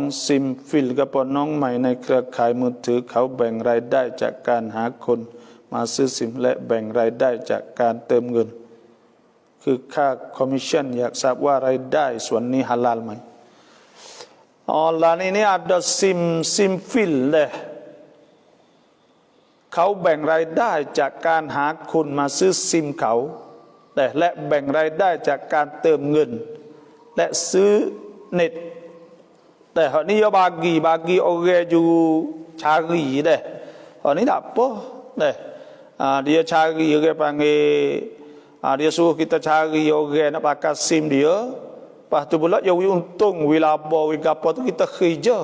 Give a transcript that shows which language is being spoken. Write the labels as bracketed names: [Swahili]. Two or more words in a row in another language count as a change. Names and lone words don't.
[Thai] ซิมฟิลกับน้องใหม่ในเครือข่ายมือถือเขาแบ่งรายได้จากการหาคนมาซื้อซิมและแบ่งรายได้จากการเติมเงินคือค่าคอมมิชชั่นอยากทราบว่ารายได้ส่วนนี้ฮาลาลไหมออนไลน์นี้adaซิมฟิลเลย เขาแบ่งรายได้จากการหาคนมาซื้อซิมเขาและแบ่งรายได้จากการเติมเงินและซื้อเน็ตแต่ [Malay] hak ni dia bagi orang ju cari deh. Hak ni tak apa deh. Dia cari orang panggil dia suruh kita cari orang nak pakai SIM dia. Lepas tu pula dia untung wi laba wi gapo tu kita kerja.